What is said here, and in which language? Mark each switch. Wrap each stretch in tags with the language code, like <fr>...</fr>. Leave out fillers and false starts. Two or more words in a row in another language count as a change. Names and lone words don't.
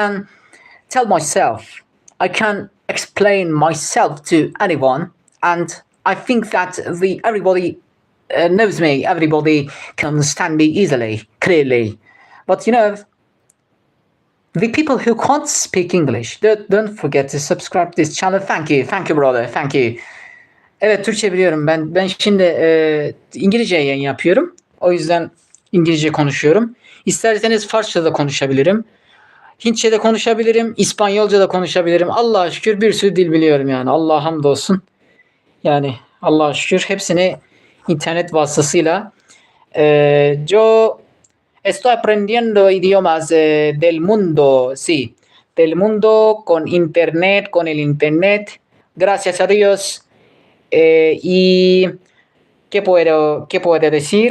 <en>I can tell myself, I can explain myself to anyone, and I think that everybody knows me, everybody can understand me easily, clearly. But the people who can't speak English, don't forget to subscribe to this channel. Thank you brother, thank you.</en> <tr>Evet, Türkçe biliyorum. Ben şimdi İngilizce yayın yapıyorum. O yüzden İngilizce konuşuyorum. İsterseniz Farsça da konuşabilirim. Hintçe de konuşabilirim. İspanyolca da konuşabilirim. Allah'a şükür bir sürü dil biliyorum yani. Allah'a hamdolsun. Yani Allah'a şükür hepsini internet vasıtasıyla.</tr> <es>Yo estoy aprendiendo idiomas del mundo, sí. Del mundo con el internet. Gracias a Dios. Y ¿qué puedo decir?</es>